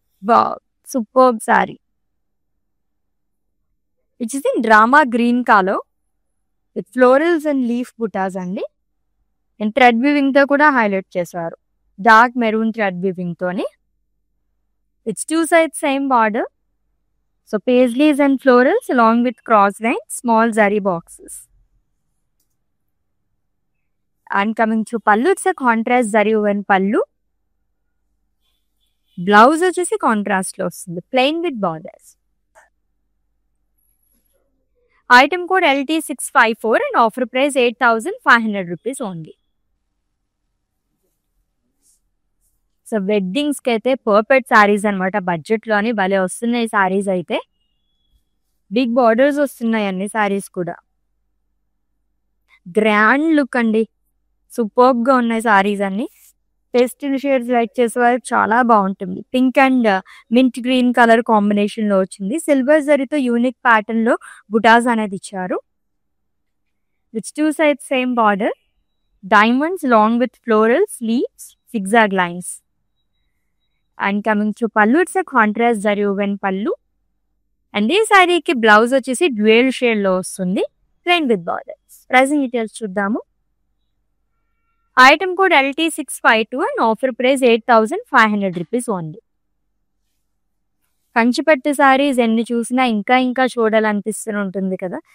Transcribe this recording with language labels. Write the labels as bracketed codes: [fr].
[te] Wow, super sorry. [en] It's in drama green colour with florals and leaf butas అండి. [te] And thread weaving తో కూడా highlight చేశారు, dark maroon thread weaving తోని. [en] It's two side same border. So paisleys and florals along with cross lines, small zari boxes. And coming to pallu, it's a contrast zari woven pallu. [te] Blouse వచ్చేసి contrast లో వస్తుంది, [en] plain with borders. Item code LT654 and offer price 8,500 rupees only. [te] So weddings కి అయితే perfect saris అనమాట. Budget లోని భలే వస్తున్నాయి సారీస్ అయితే. బిగ్ బార్డర్స్ వస్తున్నాయి అన్ని సారీస్ కూడా. గ్రాండ్ లుక్ అండి, సూపర్బ్ గా ఉన్నాయి సారీస్ అన్ని. పేస్టల్ షేడ్స్ లైక్ చేసే వారికి చాలా బాగుంటుంది. Pink and mint green colour combination లో వచ్చింది. సిల్వర్ జరీతో యూనిక్ ప్యాటర్న్ లో బుటాస్ అనేది ఇచ్చారు. [en] With two side same border. Diamonds long with florals, leaves, zigzag lines. And coming to pallu, it's a contrast zari woven pallu. [te] And ఈ శారీకి blouse వచ్చేసి dual shade లో వస్తుంది, plain with borders. Pricing details చూద్దాము. Item code LT652 and offer price 8,500 rupees only. కంచిపట్టు శారీస్ ఎన్ని చూసినా ఇంకా ఇంకా చూడాలనిపిస్తూనే ఉంటుంది కదా.